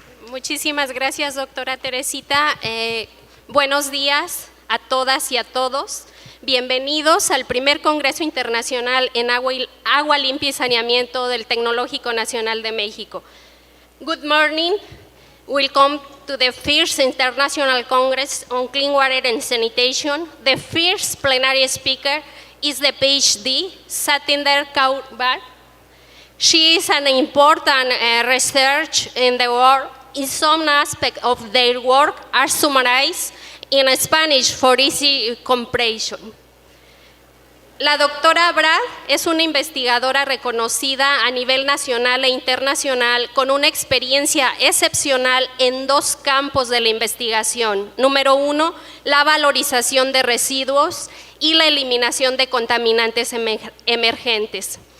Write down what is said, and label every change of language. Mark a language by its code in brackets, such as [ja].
[es] Muchísimas gracias, doctora Teresita. Buenos días a todas y a todos. Bienvenidos al primer Congreso Internacional en Agua Limpia y Saneamiento del Tecnológico Nacional de México. [en] Good morning. Welcome to the first International Congress on Clean Water and Sanitation. The first plenary speaker is the PhD, Satinder Kaur. She is an important research in the world. In some aspects of their work are summarized in Spanish for easy comprehension. [es] La doctora Brar es una investigadora reconocida a nivel nacional e internacional con una experiencia excepcional en 2 campos de la investigación. Número 1, la valorización de residuos y la eliminación de contaminantes emergentes.